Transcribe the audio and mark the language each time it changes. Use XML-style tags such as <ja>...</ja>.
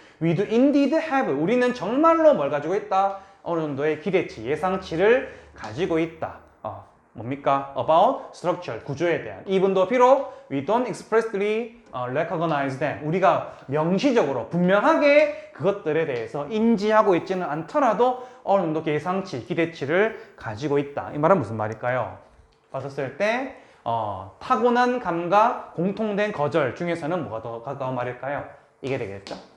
<en>We do indeed have,</en> <ko>우리는 정말로 뭘 가지고 있다? 어느 정도의 기대치, 예상치를 가지고 있다. 뭡니까?</ko> <en>About structure,</en> <ko>구조에 대한.</ko> <en>even though</en> <ko>비록</ko> <en>we don't expressly recognize them.</en> <ko>우리가 명시적으로 분명하게 그것들에 대해서 인지하고 있지는 않더라도 어느 정도 예상치, 기대치를 가지고 있다. 이 말은 무슨 말일까요? 봤었을 때 타고난 감각, 공통된 거절 중에서는 뭐가 더 가까운 말일까요? 이게 되겠죠?</ko>